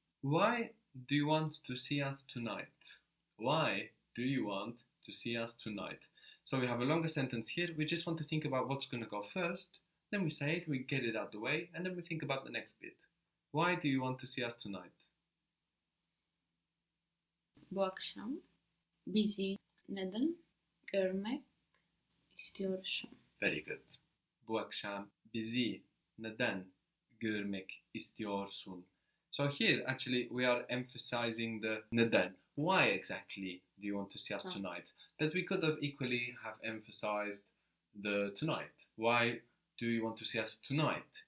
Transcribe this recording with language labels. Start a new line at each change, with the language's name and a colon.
English: Why do you want to see us tonight? Why do you want to see us tonight? So we have a longer sentence here. We just want to think about what's going to go first. Then we say it, we get it out the way, and then we think about the next bit. Why do you want to see us tonight?
Turkish: Bu akşam bizi neden görmek istiyorsun?
English: Very good.
Turkish: Bu akşam bizi neden görmek istiyorsun?
English: So here, actually, we are emphasizing the neden. Why exactly do you want to see us tonight? But we could have equally have emphasized the tonight. Why do you want to see us tonight?